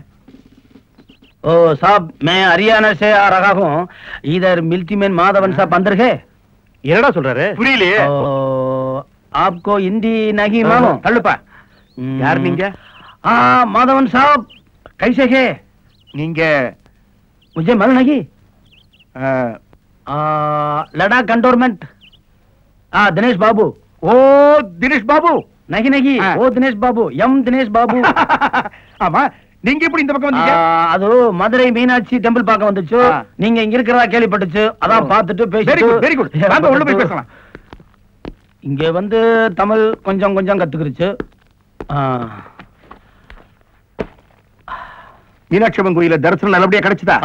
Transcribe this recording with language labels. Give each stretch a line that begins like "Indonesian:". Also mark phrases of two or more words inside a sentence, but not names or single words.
Hindi: ओ साहब, मैं हरियाणा से आ रहा हूँ. इधर मिल्टी मैन माधवन साहब अंदर है.
Tamil: என்னடா சொல்றாரு? புரியலையே.
Hindi: आपको हिंदी नहीं मालूम?
Tamil: தள்ளுப்பா. யார் நீங்க?
Hindi: माधवन साहब कैसे है?
Tamil: நீங்க
Hindi: मुझे मालूम नहीं. लड़ाक कंटोनमेंट. दिनेश बाबू. ओ दिनेश बाबू. नहीं नहीं, वो दिनेश बाबू, एम दिनेश बाबू.
Tamil: ஆமா, நீங்க எப்படி இந்த பக்கம் வந்தீங்க? அது மதுரை மீனாட்சி டெம்பிள் பார்க்க வந்துச்சு. நீங்க இங்க இருக்கிறதா கேள்விப்பட்டுச்சு. அதான் பார்த்துட்டு பேசிட்டு.
English: very good.
Tamil: வாங்க உள்ள போய் பேசலாம். இங்க வந்து தமிழ் கொஞ்சம் கொஞ்சம் கத்துக்கிருச்சு. மீனாட்சி அம்மன் கோயில தரிசனம் நல்லபடியா கிடைச்சதா?